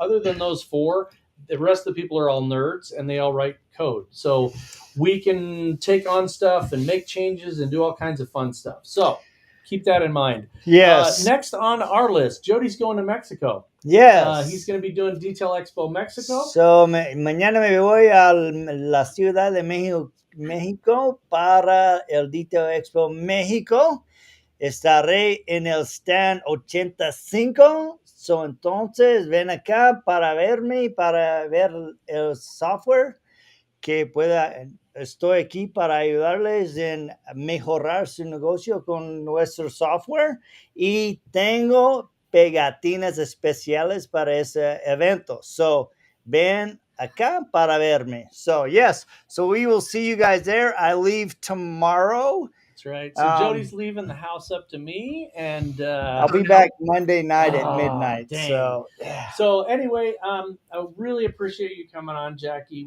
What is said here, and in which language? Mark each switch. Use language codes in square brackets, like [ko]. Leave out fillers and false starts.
[en] Other than those four, the rest of the people are all nerds and they all write code. So we can take on stuff and make changes and do all kinds of fun stuff. So keep that in mind. Yes. Next on our list, Jody's going to Mexico. Yes. He's going to be doing Detail Expo Mexico. [es] So mañana me voy a la Ciudad de México para el Detail Expo México. Estaré en el stand 85. So entonces ven acá para verme, para ver el software que estoy aquí para ayudarles en mejorar su negocio con nuestro software y tengo pegatinas especiales para ese evento. [en] So [es] ven acá para verme. [en] So yes, so we will see you guys there. I leave tomorrow. That's right. So Jody's leaving the house up to me, and I'll be back Monday night at midnight. Dang. So, yeah. So anyway, I really appreciate you coming on, Jacki.